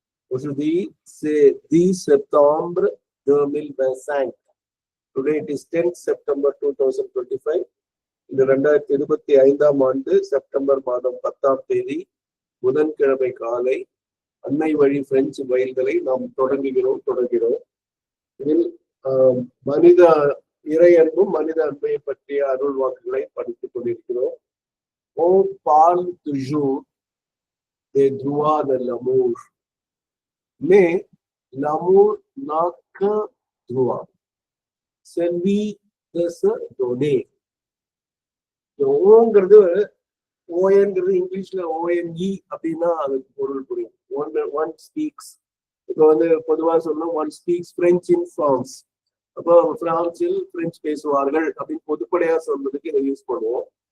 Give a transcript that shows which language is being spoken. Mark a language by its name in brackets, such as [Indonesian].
[French] Aujourd'hui, c'est 10 septembre 2025. [English] Today it is 10th September 2025. [Tamil] இந்த 2025ஆம் ஆண்டு September மாதம் 10ஆம் தேதி புதன்கிழமை காலை அன்னை வழி பிரெஞ்சு பயில்களை நாம் தொடர்கிறோம். இதில் மனித இறை அன்பும் மனித அன்பை பற்றிய அருள் வாக்குகளை படித்துக் கொண்டிருக்கிறோம். [French] On parle toujours des droits de l'amour. Mais l'amour n'a qu'un droit, celui de se donner. [Tamil] ஓங்கிறது ஓஎன்கிறது இங்கிலீஷ்ல ஓஎன்இ அப்படின்னா அதுக்கு பொருள் புரியும். [English] One speaks. [Tamil] இப்போ பொதுவா சொல்லணும் [English] One speaks French in France. [Tamil] அப்போ பிரான்சில் பிரெஞ்சு பேசுவார்கள் அப்படின்னு பொதுப்படையா சொல்றதுக்கு இதை யூஸ் பண்ணுவோம்.